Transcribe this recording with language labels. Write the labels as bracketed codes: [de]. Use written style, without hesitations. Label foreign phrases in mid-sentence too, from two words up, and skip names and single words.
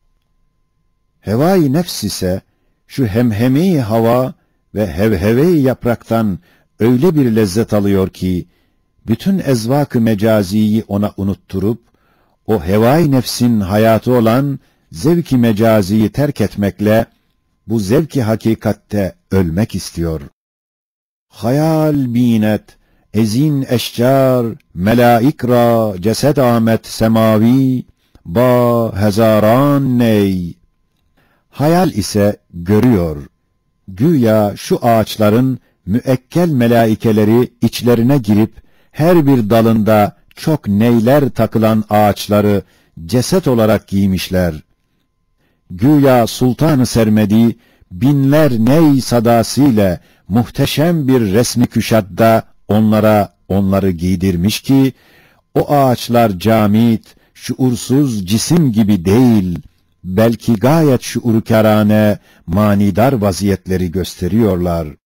[tr] Hevai nefs ise şu hemhemi hava ve hevheve yapraktan öyle bir lezzet alıyor ki bütün ezvak-ı mecaziyi ona unutturup o hevai nefsin hayatı olan zevk-i mecaziyi terk etmekle bu zevk-i hakikatte ölmek istiyor. [fa] خیال بیند از این اشجار ملائک را جسد آمد سماوی با هزاران نی. [tr] Hayal ise görüyor. Güya şu ağaçların müekkel melaikeleri içlerine girip her bir dalında çok neyler takılan ağaçları ceset olarak giymişler. Güya Sultan-ı Sermedi binler ney sadasıyla muhteşem bir resmi küşadda onları giydirmiş ki o ağaçlar camit, şuursuz cisim gibi değil, belki gayet şuurkârane, manidar vaziyetleri gösteriyorlar.